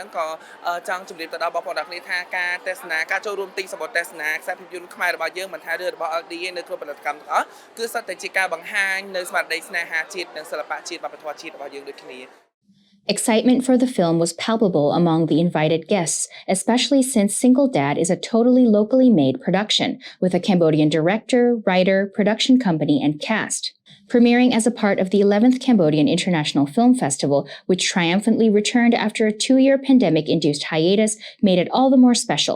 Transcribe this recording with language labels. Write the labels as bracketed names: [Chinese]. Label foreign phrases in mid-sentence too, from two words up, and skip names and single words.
[Khmer] ក៏ចង់ជម្រាបទៅដល់បងប្អូនទាំងគ្នាថាការទេសនាការចូលរួមទិញសម្បត្តិទេសនាខ្សែភាពយន្តខ្មែររបស់យើងមិនថារឿងរបស់ LD នៅគ្រប់ផលិតកម្មទាំងអស់គឺសុទ្ធតែជាការបង្ហាញនៅស្មារតីស្នេហាជាតិនិងសិល្បៈជាតិវប្បធម៌ជាតិរបស់យើងដូចគ្នា [English] Excitement for the film was palpable among the invited guests, especially since Single Dad is a totally locally made production with a Cambodian director, writer, production company, and cast. Premiering as a part of the 11th Cambodian International Film Festival, which triumphantly returned after a 2-year pandemic-induced hiatus, made it all the more special.